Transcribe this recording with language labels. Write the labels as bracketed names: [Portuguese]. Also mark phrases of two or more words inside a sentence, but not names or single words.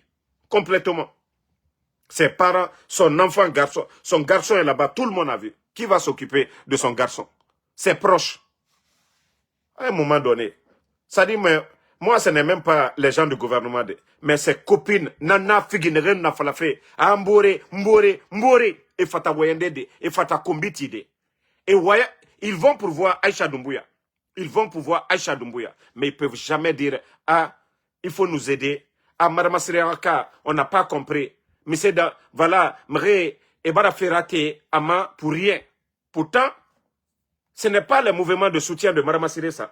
[French] Complètement. Ses parents, son enfant garçon, son garçon est là-bas, tout le monde a vu. Qui va s'occuper de son garçon? Ses proches. À un moment donné, ça dit, mais moi, ce n'est même pas les gens du gouvernement, mais ses copines, Nana Figinere, Nafalafe, Ambore, Mbore, et Fata Wayende, et Fata Kombiti. Et ouais, ils vont pourvoir Aïcha Doumbouya. Ils vont pouvoir Aïcha Doumbouya. Mais ils ne peuvent jamais dire, ah, il faut nous aider. Ah, Madame Siraka, on n'a pas compris. Mais c'est voilà, Mre, et Bara Ferrate, Ama, pour rien. Pourtant, ce n'est pas le mouvement de soutien de Madame Siré, ça.